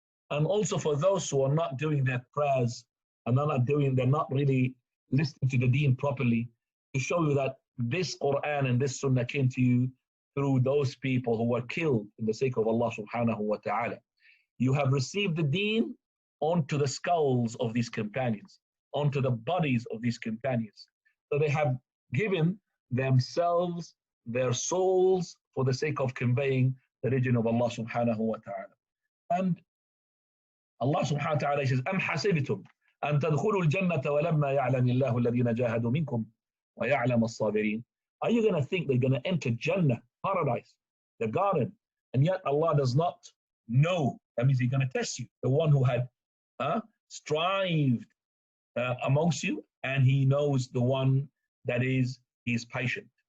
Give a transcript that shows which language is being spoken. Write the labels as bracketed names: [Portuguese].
[English] And also for those who are not doing their prayers and they're not really listening to the deen properly, to show you that this Quran and this Sunnah came to you through those people who were killed in the sake of Allah subhanahu wa ta'ala. You have received the deen onto the skulls of these companions, onto the bodies of these companions. So they have given themselves, their souls, for the sake of conveying the religion of Allah subhanahu wa ta'ala. And Allah subhanahu wa ta'ala says, [Arabic] أَمْ حَسِبْتُمْ أَن تَدْخُلُوا الْجَنَّةَ وَلَمَّا يَعْلَمِ اللَّهُ الَّذِينَ جَاهَدُوا مِنْكُمْ وَيَعْلَمَ الصَّابِرِينَ. [English] Are you going to think they're going to enter Jannah, paradise, the garden, and yet Allah does not know? That means He's going to test you, the one who had strived amongst you, and He knows the one that is patient.